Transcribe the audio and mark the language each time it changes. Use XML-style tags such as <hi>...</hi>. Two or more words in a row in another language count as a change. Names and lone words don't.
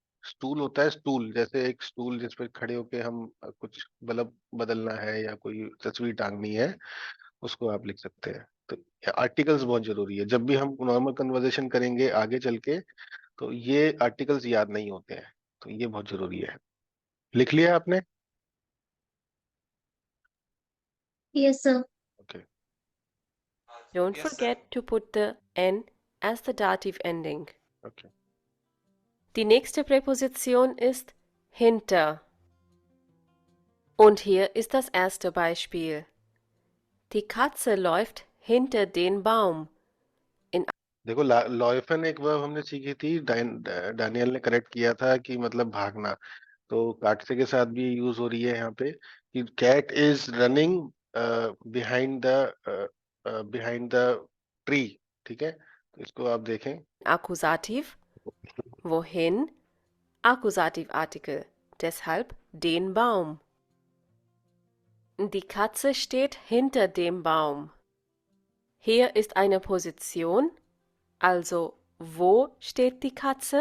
<hi>स्टूल होता है स्टूल, जैसे एक स्टूल जिस पर खड़े होके हम कुछ बल्ब बदलना है या कोई तस्वीर टांगनी है, उसको आप लिख सकते हैं। तो आर्टिकल्स बहुत जरूरी है, जब भी हम</hi> <en>normal conversation</en> <hi>करेंगे आगे चल के, तो ये आर्टिकल्स याद नहीं होते हैं, तो ये बहुत जरूरी है। लिख लिया आपने?</hi> <en>yes sir. ओके। Don't Yes, sir. forget to put the N as the dative ending. ओके।</en> <de>Die nächste Präposition ist hinter. Und hier ist das erste Beispiel. Die Katze läuft hinter den Baum.</de> <hi>देखो लॉयफन एक वर्ब हमने सीखी थी, डैनियल ने करेक्ट किया था कि मतलब भागना, तो काटसे के साथ भी यूज हो रही है यहाँ पे कि</hi> <en>cat is running behind the tree,</en> <hi>ठीक है। तो इसको आप देखें,</hi> <de>Akkusativ. Wohin? Akkusativartikel. Deshalb den Baum. Die Katze steht hinter dem Baum. Hier ist eine Position, also wo steht die Katze?</de>